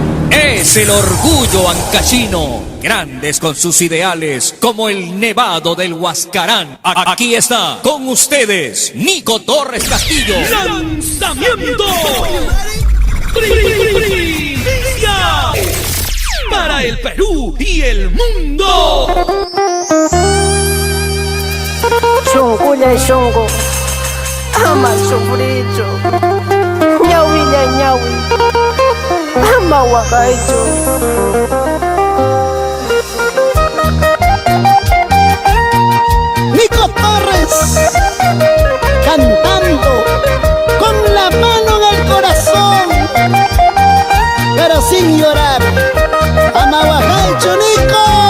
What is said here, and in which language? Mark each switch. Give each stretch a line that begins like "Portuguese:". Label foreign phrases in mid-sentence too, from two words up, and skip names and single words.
Spanish: Es el orgullo ancashino, grandes con sus ideales, como el Nevado del Huascarán. Aquí está, con ustedes, Nico Torres Castillo. ¡Lanzamiento! ¡Primicia! Para el Perú y el mundo.
Quechua: Shungulla y shungu, ama sufricho, ñawi ya ñawi, ama huacaicho.
Spanish: Nico Torres, cantando con la mano en el corazón, pero sin llorar.
Quechua: Amahuajaicho, Nico.